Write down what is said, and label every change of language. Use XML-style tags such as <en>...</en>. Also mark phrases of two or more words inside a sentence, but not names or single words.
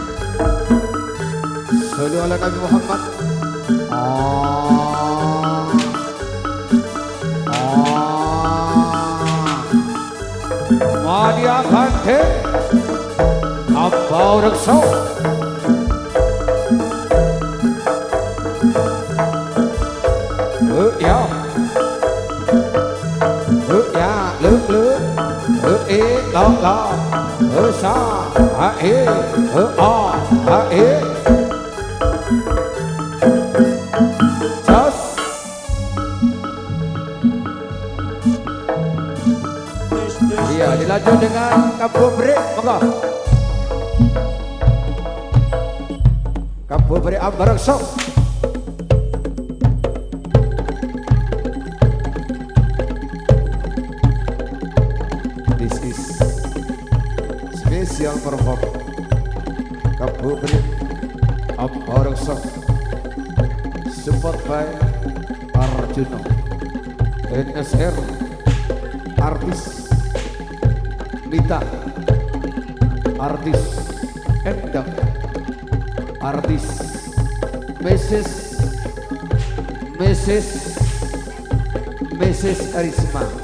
<ar>صل على النبي محمد. Madia Bandeng Barongsong. Ya lu lo sa a e a e jas.</ar> <id>Iya, dilanjut dengan Kabobrik, monggo. Kabobrik Barongsong.</id> <en>This is special perform</en> <id>Kabobrik Barongsong</id> <en>support by</en> <id>Arjuno NSR artis Lita, artis Endang, artis Mrs. Arisma.</id>